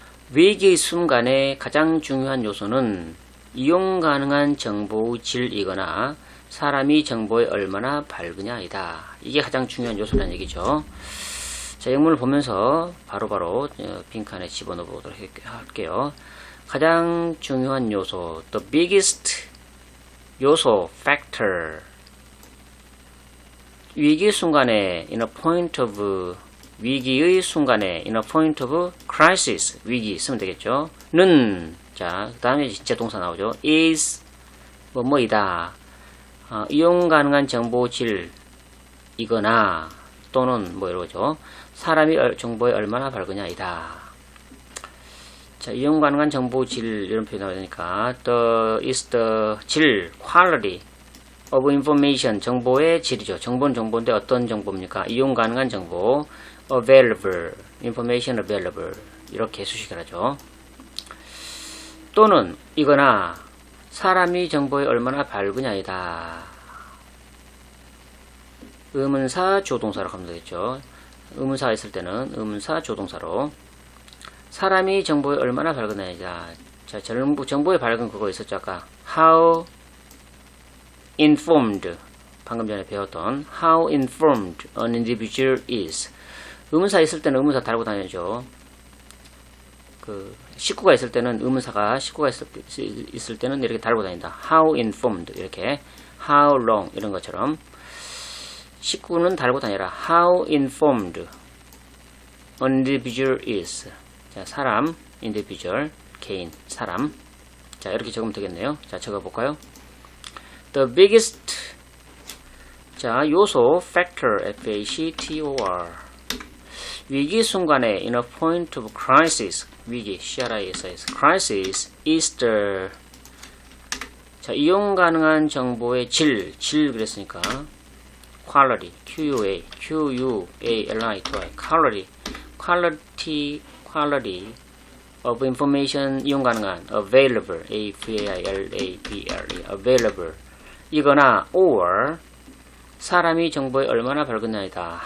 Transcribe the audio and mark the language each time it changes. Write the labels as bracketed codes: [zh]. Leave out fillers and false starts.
[ko] 위기의 순간에 가장 중요한 요소는 이용 가능한 정보의 질이거나 사람이 정보에 얼마나 밝으냐이다. 이게 가장 중요한 요소라는 얘기죠. 자, 영문을 보면서 바로바로 빈칸에 집어넣어 보도록 할게요. 가장 중요한 요소, the biggest 요소, factor. 위기 순간에 in a point of 위기의 순간에 [en] in a point of crisis [ko] 위기 쓰면 되겠죠. 는 자, 그 다음에 진짜 동사 나오죠. is 뭐뭐이다. 이용 가능한 정보 질이거나 또는 뭐 이러죠. 사람이 정보에 얼마나 밝으냐이다. 자, 이용 가능한 정보 질 이런 표현 나오니까 is the 질, [en] quality of information [ko] 정보의 질이죠. 정보는 정보인데 어떤 정보입니까? 이용 가능한 정보 [en] available, information available [ko] 이렇게 수식을 하죠. 또는 이거나 사람이 정보에 얼마나 밝으냐이다. 의문사 조동사로 가면 되겠죠. 의문사가 있을 때는 의문사 조동사로 사람이 정보에 얼마나 밝으냐이다. 자, 정보에 밝은 그거 있었죠. 아까 how informed 방금 전에 배웠던 [en] how informed an individual is. [ko] 의문사 있을 때는 의문사 달고 다녀야죠. 그 식구가 있을 때는 의문사가 식구가 있을 때는 이렇게 달고 다닌다. [en] how informed [ko] 이렇게 how long 이런 것처럼 식구는 달고 다니라. [en] how informed an individual is. [ko] 자, 사람, individual, 개인, 사람. 자, 이렇게 적으면 되겠네요. 자, 적어볼까요? [en] The biggest, 자, 요소, factor, F-A-C-T-O-R. 위기 순간에, in a point of crisis, 위기, CRISIS, crisis is the, 자, [ko] 이용 가능한 정보의 질 그랬으니까, [en] quality, Q-U-A-L-I-T-Y, quality of information 이용 가능한 available A-V-A-I-L-A-B-L-E available 이거나 or [ko] 사람이 정보에 얼마나 밝은냐이다.